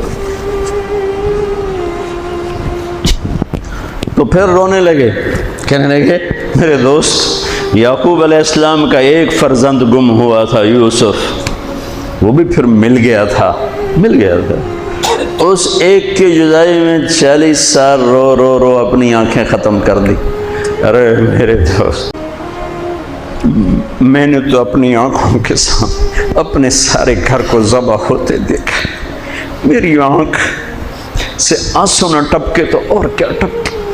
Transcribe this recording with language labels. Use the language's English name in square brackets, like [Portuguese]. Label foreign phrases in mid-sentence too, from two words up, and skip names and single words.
[Urdu] تو پھر رونے لگے، کہنے لگے میرے دوست یعقوب علیہ السلام کا ایک فرزند گم ہوا تھا یوسف، وہ بھی پھر مل گیا تھا۔ اس ایک کی جدائی میں 40 سال رو رو رو اپنی آنکھیں ختم کر دی۔ ارے میرے دوست میں نے تو اپنی آنکھوں کے سامنے اپنے سارے گھر کو ذبح ہوتے دیکھا، میری آنکھ سے آنسو نہ ٹپکے تو اور کیا ٹپکے۔